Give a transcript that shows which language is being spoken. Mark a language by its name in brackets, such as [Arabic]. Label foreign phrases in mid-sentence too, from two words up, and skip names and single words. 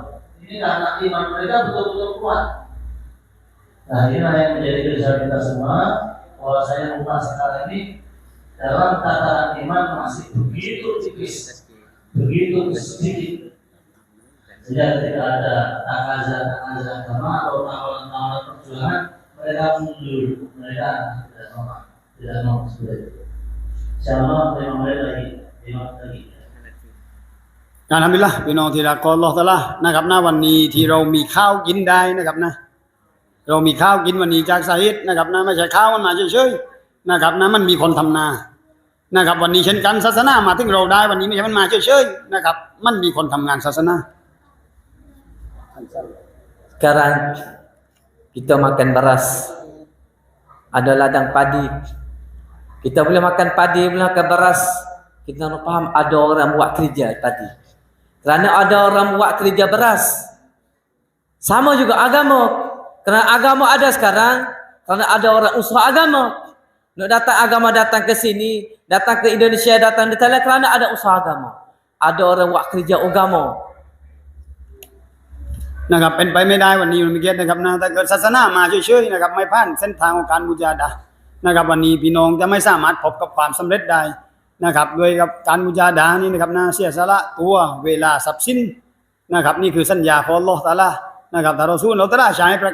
[Indonesian] Ini karena iman mereka betul-betul kuat. Nah, inilah yang menjadi kerisauan kita semua, bahwasanya umat sekarang ini dalam tataran iman masih begitu tipis, begitu sedikit. Sehingga ketika ada takaza agama atau tawaran perjuangan, mereka mundur, mereka tidak mau seperti itu. Insyaallah 5 menit lagi. [Thai] Alhamdulillah พี่น้องที่รักของอัลเลาะห์ตะอาลานะครับนะวันนี้ที่เรามีข้าวกินได้นะครับนะเรามีข้าวกินวันนี้จากสาเหตุนะครับนะไม่ใช่ข้าวมันมาเฉยๆนะครับนะมันมีคนทำนานะครับวันนี้เช่นกันศาสนามาถึงเราได้วันนี้ไม่ใช่มันมาเฉยๆนะครับมันมีคนทำงานศาสนา [Malay] Sekarang kita makan beras, ada ladang padi. Kita boleh makan padi, boleh makan beras. Kita harus faham ada orang buat kerja tadi. Kerana ada orang buat kerja beras. Sama juga agama. Kerana agama ada sekarang, kerana ada orang usaha agama. Nak datang agama datang ke sini, datang ke Indonesia, datang di Thailand kerana ada usaha agama. Ada orang buat kerja agama. [Thai] นะครับเป็นไปไม่ได้วันนี้มันมีเกียรตินะครับนะถ้าเกิดศาสนามาเฉยๆนะครับไม่ผ่านเส้นทางของการมุจาดะห์นะครับวันนี้พี่น้องจะไม่สามารถพบกับความสำเร็จได้นะครับด้วยกับการมุจาดะห์นี้นะครับนะเสียสละตัวเวลาทรัพย์สินนะครับนี่คือสัญญาของอัลเลาะห์ตะอาลานะครับถ้ารอซูลเราตะอาลาใช้ประ